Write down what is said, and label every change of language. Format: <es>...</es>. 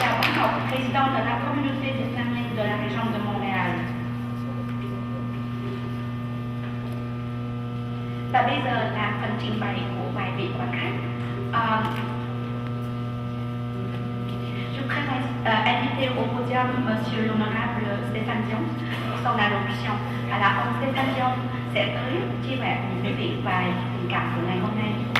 <fr>Đào Bá Ngọc, président de la communauté vietnamienne de la région de Montréal.</fr> <vi>Và bây giờ là phần trình bày của vài vị quan khách.</vi> <fr>Je voudrais inviter au podium Monsieur l'honorable Stéphane Dion pour son allocution.</fr> <vi>Alors, ông Stéphane Dion sẽ tới chia sẻ cùng quý vị vài tình cảm của ngày hôm nay.</vi>